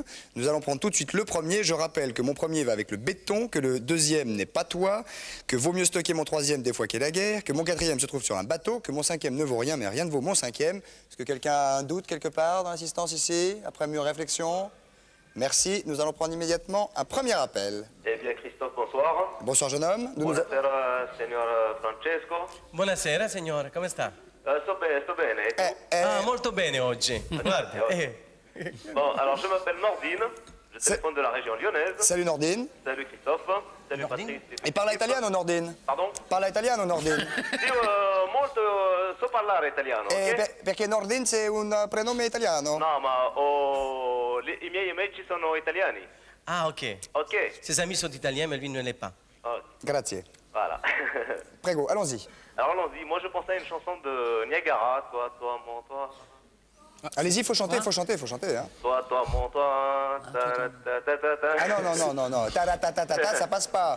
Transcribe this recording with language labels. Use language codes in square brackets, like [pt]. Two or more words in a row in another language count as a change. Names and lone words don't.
[fr] Nous allons prendre tout de suite le premier. Je rappelle que mon premier va avec le béton, que le deuxième n'est pas toi, que vaut mieux stocker mon troisième des fois qu'il y a la guerre, que mon quatrième se trouve sur un bateau, que mon cinquième ne vaut rien, mais rien ne vaut mon cinquième. Est-ce que quelqu'un a un doute quelque part dans l'assistance ici, après mûre réflexion? Merci. Nous allons prendre immédiatement un premier appel. Eh bien, Christophe, bonsoir. Bonsoir, jeune homme. [it] Buonasera, signor Francesco. Buonasera, signore, come sta? Sto bene. E tu? Ah, molto bene oggi. Guarda, [fr] Bon, alors je m'appelle Nordine. Je téléphone de la région lyonnaise. Salut, Nordine. Salut, Christophe. Salut, Patrick. [it] E parla italiano, Nordine? [fr] Pardon? [it] Parla italiano, Nordine? Io molto so parlare italiano, ok? Perché Nordine [fr] c'est un [it] prenome italiano? No, ma i miei amici sono italiani. Ah, ok. Ok. [fr] Ses amis sont italiens, mais lui ne l'est pas. Oh, [it] Grazie. [fr] voilà. Prego, allons-y. Alors allons-y, moi je pensais à une chanson de Niagara, toi, mon, toi. Allez-y, faut chanter, faut chanter, faut chanter. Hein. Toi, mon, toi. Ah non. Ta, ça passe pas.